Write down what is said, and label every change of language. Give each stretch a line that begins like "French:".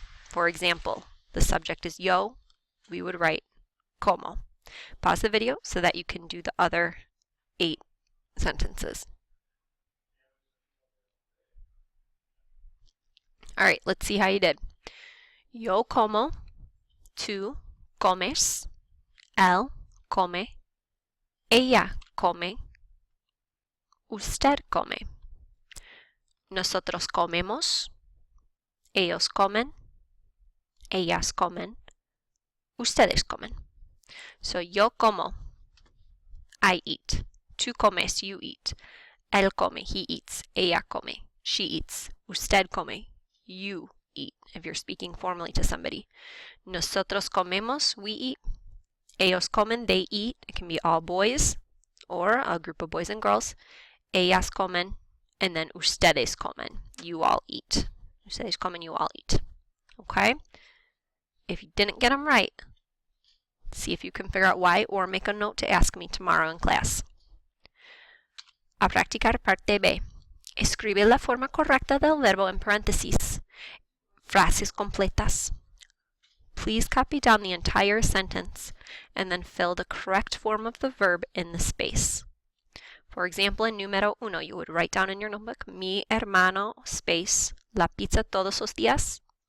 English: For example, the subject is yo, we would write como. Pause the video so that you can do the other 8 sentences. All right, let's see how you did.
Spanish: Yo como, tú comes, él come, ella come, usted come. Nosotros comemos, ellos comen, ellas comen, ustedes comen.
English: So
Spanish: yo como,
English: I eat.
Spanish: Tú comes,
English: you eat.
Spanish: Él come,
English: he eats.
Spanish: Ella come,
English: she eats.
Spanish: Usted come,
English: you eat, if you're speaking formally to somebody.
Spanish: Nosotros comemos,
English: we eat.
Spanish: Ellos comen,
English: they eat. It can be all boys or a group of boys and girls.
Spanish: Ellas comen,
English: and then
Spanish: ustedes comen,
English: you all eat.
Spanish: Ustedes comen,
English: you all eat. Okay? If you didn't get them right, See if you can figure out why, or make a note to ask me tomorrow in class.
Spanish: A practicar parte B. Escribe la forma correcta del verbo en paréntesis. Frases completas.
English: Please copy down the entire sentence and then fill the correct form of the verb in the space. For example, in
Spanish: número
English: 1, you would write down in your notebook,
Spanish: mi hermano,
English: space,
Spanish: la pizza todos los días.